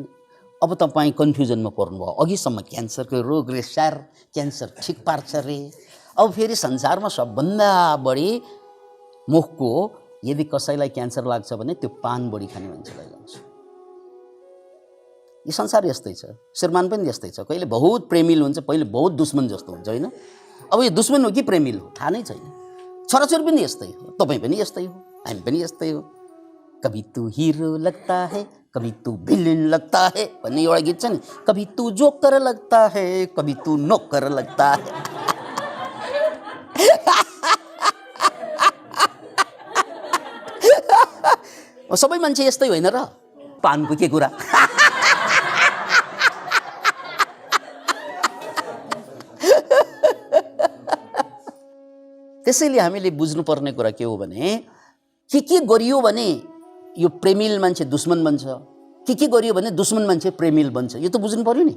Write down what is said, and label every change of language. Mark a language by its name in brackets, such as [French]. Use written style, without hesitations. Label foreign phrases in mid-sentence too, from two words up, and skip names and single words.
[Nepali] अब तपाईँ कन्फ्युजनमा पर्नुभयो। अघिसम्म क्यान्सरको रोगले स्यार क्यान्सर ठिक पार्छ रे, अब फेरि संसारमा सबभन्दा बढी मुखको, यदि कसैलाई क्यान्सर लाग्छ भने त्यो पान बढी खाने मान्छेलाई लाग्छ। यो संसार यस्तै छ, श्रीमान पनि यस्तै छ। कहिले बहुत प्रेमिल हुन्छ, पहिले बहुत दुश्मन जस्तो हुन्छ, होइन? अब यो दुश्मन हो कि प्रेमिल हो थाहा नै छैन। छोराछोरी पनि यस्तै हो, तपाईँ पनि यस्तै हो, हामी पनि यस्तै हो। [Hindi] कभी तू हिरो लगता है, कभी तू विलेन लगता है [Nepali] भन्ने एउटा गीत छ नि, [Hindi] कभी तू जोकर लगता है, कभी तू नोकर लगता है। [Nepali] सबै मान्छे यस्तै होइन र, पानको के कुरा। त्यसैले हामीले बुझ्नुपर्ने कुरा के हो भने, के गरियो भने यो प्रेमिल मान्छे दुश्मन बन्छ, के गरियो भने दुश्मन मान्छे प्रेमिल बन्छ, यो त बुझ्नु पर्यो नि।